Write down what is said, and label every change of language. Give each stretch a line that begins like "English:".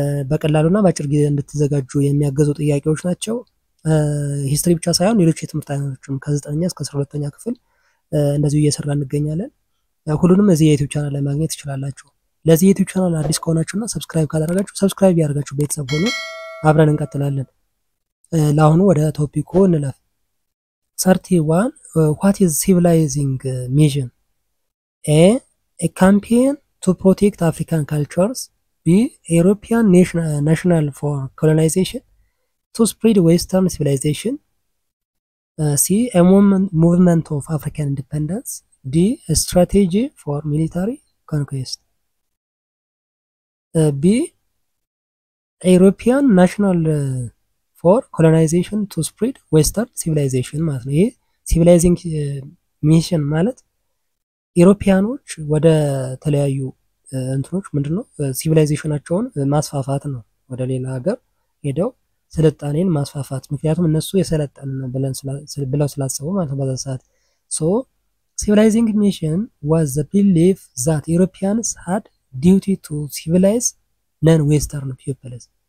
Amharic: በቀላሉና በአጭር ጊዜ እንድትዘጋጁ የሚያገዙ ጥያቄዎች ናቸው። ሂስትሪ ብቻ ሳይሆን ሌሎች የትምህርት አይነቶችም ከ9ኛ እስከ 12ኛ ክፍል እንደዚሁ እየሰራ እንገኛለን። ሁሉንም እዚህ የዩቲዩብ ቻናል ላይ ማግኘት ትችላላችሁ። ለዚህ የዩቲዩብ ቻናል አዲስ ከሆናችሁና ሰብስክራይብ ካላደረጋችሁ ሰብስክራይብ ያደርጋችሁ ቤተሰብ ሆኑ። አብረን እንቀጥላለን። ለአሁኑ ወደ ቶፒኩ እንለፍ። 31
English: what is civilizing mission? A campaign to protect African cultures. B. European national for colonization to spread Western civilization. C. A movement of African independence. D. A strategy for military conquest. B. European national for colonization to spread Western civilization
Amharic: ማለት ነው። ይሄ
English: civilizing mission
Amharic: ማለት ኢሮፒያኖች ወደ ተለያዩ እንትኖች ምንድነው ሲቪላይዜሽናቸውን ማስፋፋት ነው። ወደ ሌላ ሀገር ሄደው ስልጣኔን ማስፋፋት፣ ምክንያቱም እነሱ የሰለጠነ ብለው ስላሰቡ ማለት ነው በዛ ሰዓት።
English: so civilizing mission was the belief that Europeans had duty to civilize non-western peoples.